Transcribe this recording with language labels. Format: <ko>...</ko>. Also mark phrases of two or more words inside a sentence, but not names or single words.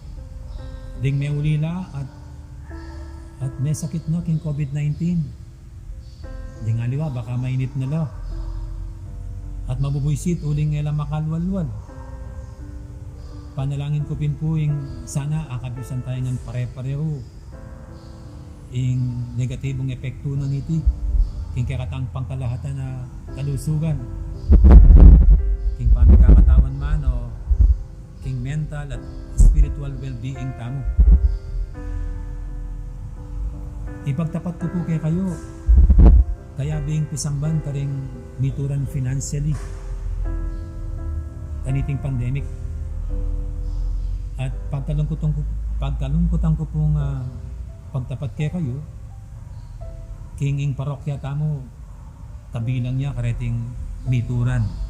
<pam>Ding may ulila at may sakit na king COVID-19. Ding aliwa, baka mainit na lo. At mabubuisit uling nga lang makalwalwal. Panalangin ko pinpuing sana akabisan tayo ng pare-pareho ing negatibong epekto ng iti king kakatang pangkalahatan na kalusugan king pamikakatawan man o king mental at</pam> <en>spiritual well-being</en> <pam>tamo. Ipagtapat ko po kay kayo kaya being pisamban ka rin mituran financially kaniting pandemic. At pagkalungkutan ko pong pagtapat kay kayo, kinging parokya tamo, kabilang niya kareting mituran.</pam>